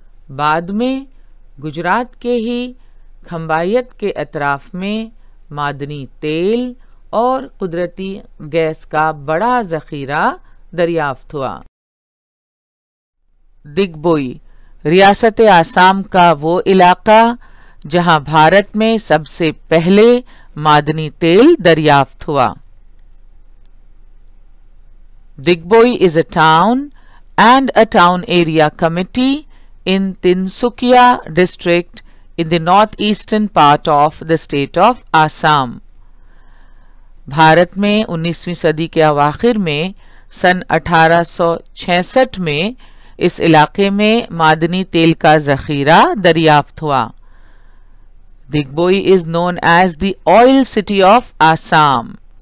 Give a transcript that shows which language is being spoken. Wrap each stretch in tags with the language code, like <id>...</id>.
<hi>बाद में गुजरात के ही खंबायत के अतराफ में मादनी तेल और कुदरती गैस का बड़ा जखीरा दरियाफ्त हुआ। दिग्बोई रियासत आसाम का वो इलाका जहां भारत में सबसे पहले मादनी तेल दरियाफ्त हुआ।</hi> <en>Digboi is a town and a town area committee in Tinsukia district in the northeastern part of the state of Assam.</en> <hi>Bharat में 19वीं सदी के अवाखिर में सन 1866 में इस इलाके में मादनी तेल का जखीरा दरियाफ्त हुआ।</hi> <en>Digboi is known as the oil city of Assam.</en>